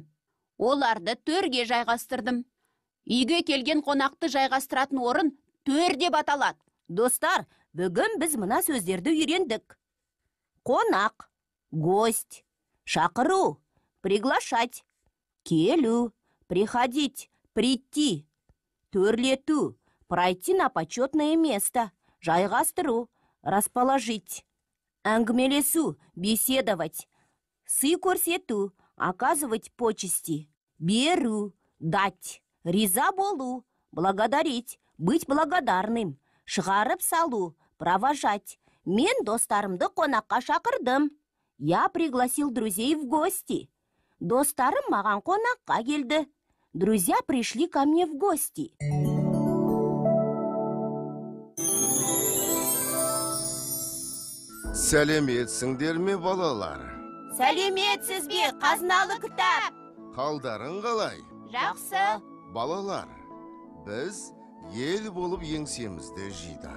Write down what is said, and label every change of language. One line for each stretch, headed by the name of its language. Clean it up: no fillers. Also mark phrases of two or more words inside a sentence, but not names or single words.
Kazakh: Оларды төрге жайғастырдым. Үйге келген қонақты жайғастыратын орын төр деп аталады. Достар, бүгін біз мына сөздерді үйрендік. Қонақ, гость, шақыру, приглашать, келу,
Russian: приходить, прийти, төрлету, пройти на почетное место, жайғастыру, расположить,
Kazakh: әңгімелесу, беседовать, сый көрсету,
Russian: оказывать почести, беру, дать,
Kazakh: риза болу,
Russian: благодарить, быть благодарным,
Kazakh: шығарып салу, провожать. Мен достарымды қонаққа шақырдым.
Russian: Я пригласил друзей в гости.
Kazakh: Достарым маған қонаққа келді.
Russian: Друзья пришли ко мне в гости.
Kazakh: Сәлеметсіңдер ме, балалар? Сәлеметсіз бе, қазыналы кітап? Қалдарың қалай? Жақсы. Балалар, біз ел болып еңсемізді жидақ.